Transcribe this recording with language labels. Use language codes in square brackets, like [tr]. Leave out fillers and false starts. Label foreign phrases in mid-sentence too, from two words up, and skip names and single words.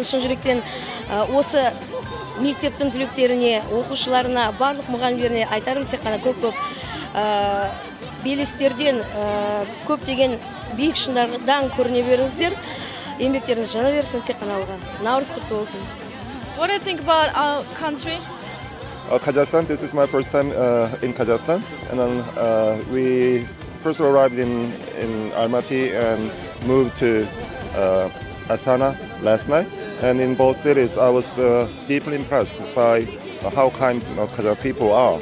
[kk] Шын жүректен осы мектептің түлектеріне, оқушыларына, барлық мұғалімдеріне айтарым тек қана көп белестерден, көптеген биік шыңдардан көріне беріңіздер. Еңбектеріңіз жана берсін тек қана алға. Наурыз құтты болсын. [en] What do you think about our country? Kazakhstan. This is my first time in Kazakhstan, and then we first arrived in Almaty and moved to Astana last night. And in both cities, I was deeply impressed by how kind Kazakh people are.